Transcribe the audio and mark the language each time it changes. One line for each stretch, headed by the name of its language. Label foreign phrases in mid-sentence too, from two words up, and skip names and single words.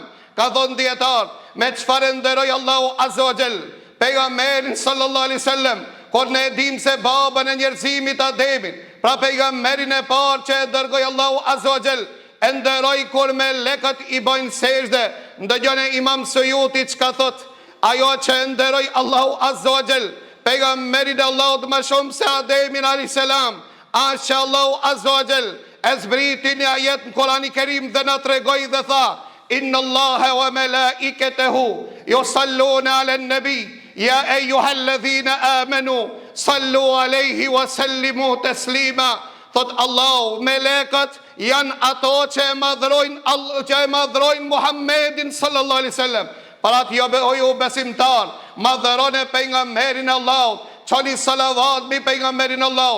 Albanian: Ka thonë dietar, me çfarë nderoj Allahu
Arabic: عز وجل
Albanian: pejgamberin
Arabic: صلى الله عليه وسلم,
Albanian: kur ne e dim se babën e njerëzimit Ademin, pra pejgamberin e parë që e dërgoi Allahu
Arabic: عز وجل,
Albanian: e nderoj kur melekët i bojnë sejdë. Ndëgjoni Imam Suyuti çka thot, ajo që e nderoj Allahu
Arabic: عز وجل
Albanian: pejgamberin e Allahut më shumë se Ademin
Arabic: عليه السلام,
Albanian: që Allahu
Arabic: عز وجل
Albanian: e zbriti një ajet në Kur'ani Kerim dhe na tregoi dhe tha:
Arabic: إن الله وملائكته يصلون على النبي يا أيها الذين آمنوا صلوا عليه وسلموا تسليما.
Albanian: Thot Allahu, melekët janë ato që e madhrojnë Muhammedin
Arabic: صلى الله عليه وسلم.
Albanian: Para të ju besimtar, madhërone pejgamberin Allahut, çoni salavat mbi pejgamberin Allahut.